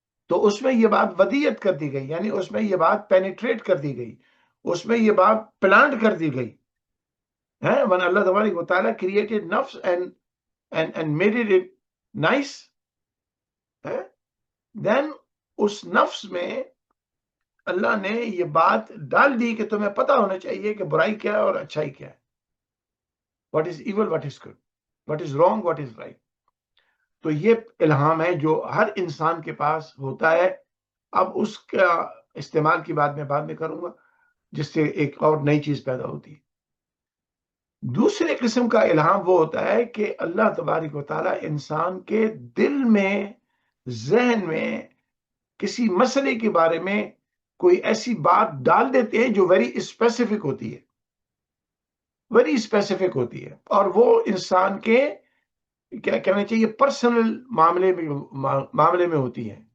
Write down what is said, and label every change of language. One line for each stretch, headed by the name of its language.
Urdu: تو اس میں یہ بات ودیت کر دی گئی، یعنی اس میں یہ بات پینیٹریٹ کر دی گئی، اس میں یہ بات پلانٹ کر دی گئی ہے۔ when اللہ تبارک و تعالیٰ created نفس
English: and made it nice, then
Urdu: اس نفس میں اللہ نے یہ بات ڈال دی کہ تمہیں پتا ہونا چاہیے کہ برائی کیا ہے اور اچھائی کیا ہے.
English: What is evil, what is good, what is wrong, what is right.
Urdu: تو یہ الہام ہے جو ہر انسان کے پاس ہوتا ہے. اب اس کا استعمال کی بات میں بعد میں کروں گا جس سے ایک اور نئی چیز پیدا ہوتی ہے. دوسرے قسم کا الہام وہ ہوتا ہے کہ اللہ تبارک و تعالیٰ انسان کے دل میں، ذہن میں کسی مسئلے کے بارے میں کوئی ایسی بات ڈال دیتے ہیں جو ویری اسپیسیفک ہوتی ہے، ویری اسپیسیفک ہوتی ہے، اور وہ انسان کے کیا کہنا چاہیے پرسنل معاملے میں ہوتی ہے.